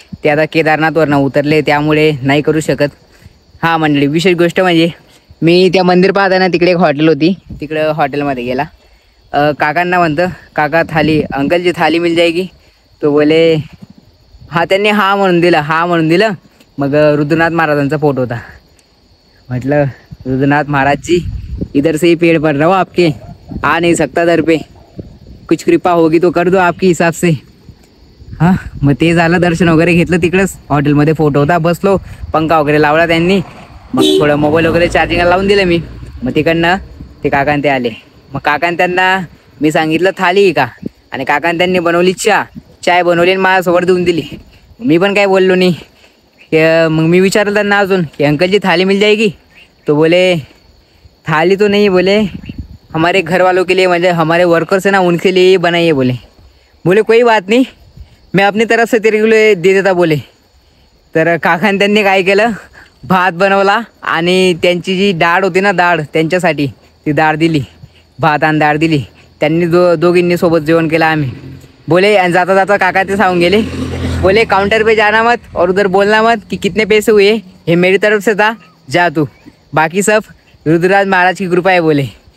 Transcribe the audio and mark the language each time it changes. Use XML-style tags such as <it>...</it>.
<mr>ते आता केदारनाथवरनं उतरले त्यामुळे नाही करू शकत. हां मंडळी विशेष गोष्ट म्हणजे मी त्या मंदिर पाहताना तिकडे एक हॉटेल होती, तिकडं हॉटेलमध्ये गेला. काकांना म्हणतं काका</mr> <hi>थाली अंकल जी थाली मिल जाएगी. तो बोले हां,</hi> <mr>त्यांनी हां म्हणून दिलं. मग रुद्रनाथ महाराजांचा फोटो होता.</mr> <hi>मतलब रुद्रनाथ महाराज जी इधर से ही पेड़ पड़ रहा हो आपके, आ नहीं सकता दर पे, कुछ कृपा होगी तो कर दो आपकी हिसाब से.</hi> <mr>हां मग ते झालं, दर्शन वगैरे घेतलं तिकडंच हॉटेलमध्ये. फोटो होता, बसलो, पंखा वगैरे लावला त्यांनी. मग थोडं मोबाईल वगैरे चार्जिंगला लावून दिलं मी. मग तिकडनं ते काकान ते आले. मग काकान त्यांना मी सांगितलं थाली का, आणि काकान त्यांनी बनवली चाय बनवली आणि माझ्यासोबत देऊन दिली. मी पण काय बोललो नाही. मग मी विचारलं त्यांना अजून की</mr> <hi>अंकल जी थाली मिल जाएगी. तो बोले थाली तो नहीं, बोले हमारे घर वालों के लिए, म्हणजे हमारे वर्कर्स है ना उनके लिए बनाइए. बोले कोई बात नहीं, मैं अपनी तरफ से तेरे लिए दे देता बोले.</hi> <mr>तर काकाने त्यांनी काय केलं, भात बनवला आणि त्यांची जी डाळ होती ना डाळ त्यांच्यासाठी ती डाळ दिली, भात आणि डाळ दिली. त्यांनी दोघींनी सोबत जेवण केलं आम्ही.</mr> <hi>बोले</hi> <mr>आणि जाता जाता काका ते सांगून गेले,</mr> <hi>बोले काउंटर पे जाना मत और उधर बोलना मत कि कितने पैसे हुए, ये मेरी तरफ से था, जा तू, बाकी सब रुद्रराज महाराज की कृपा आहे बोले.</hi>